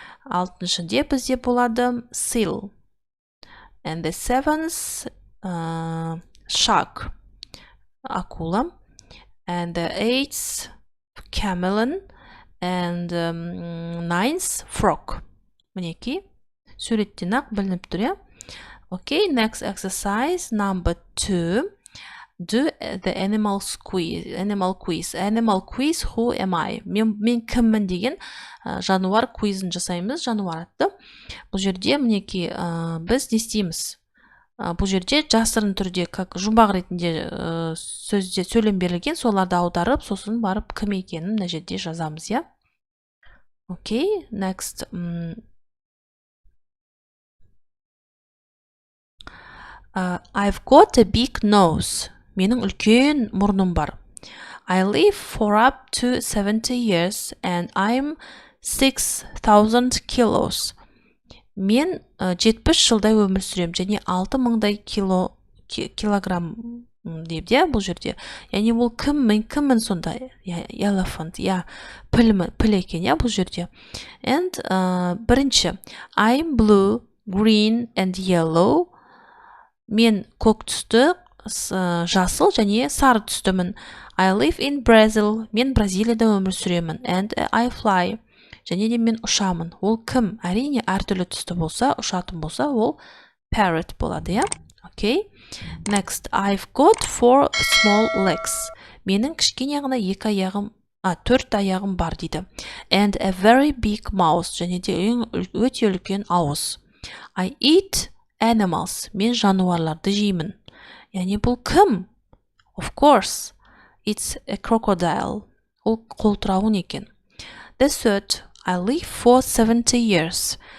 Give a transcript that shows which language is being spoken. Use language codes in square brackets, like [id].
[kk] Алтыншыде бізде болады seal. [en] And the seventh shark, акула. And the eighth chameleon. And ninth frog. [kk] Мінеки суреттен ақ білініп тұр, я? [en] Okay, next exercise number 2. Do the animal quiz. Animal quiz, who am I? [kk] Мен кіммін деген жануар квизін жасаймыз, жануар атты. Бұл жерде мінеки біз не істейміз? Бұл жерде жасырын түрде, как жұмбақ ретінде сөйлем берілген, соларды аударып, сосын барып кім екенін мына жерде жазамыз, я? [en] Okay, next. I've got a big nose. [kk] Менің үлкен мұрным бар. [en] I live for up to 70 years and I'm 6,000 kilos. [kk] Мен 70 жылдай өмір сүрем, және 6,000 килограмм дейді, бұл жерде. Яғни бұл кіммін сонда? Elephant, піл екен, бұл жерде. [en] And бірінші, I'm blue, green and yellow. [kk] Мен көк түсті, жасыл және сары түстімін. [en] I live in Brazil. [kk] Мен Бразилияда өмір сүремін. [en] And I fly. [kk] Және де мен ұшамын. Ол кім? Әрине, әртүрлі түсті болса, ұшатын болса, ол parrot болады, я? [en] Okay. Next, I've got 4 small legs. [kk] Менің кішкене ғана 4 аяғым бар дейді. [en] And a very big mouth. [kk] Және де өте үлкен ауыз. [en] I eat animals. [kk] Мен жануарларды жеймін. Яғни бұл кім? [en] Of course, it's a crocodile. [kk] Ол қолтырауын екен. [en] The third, I live for 70 years.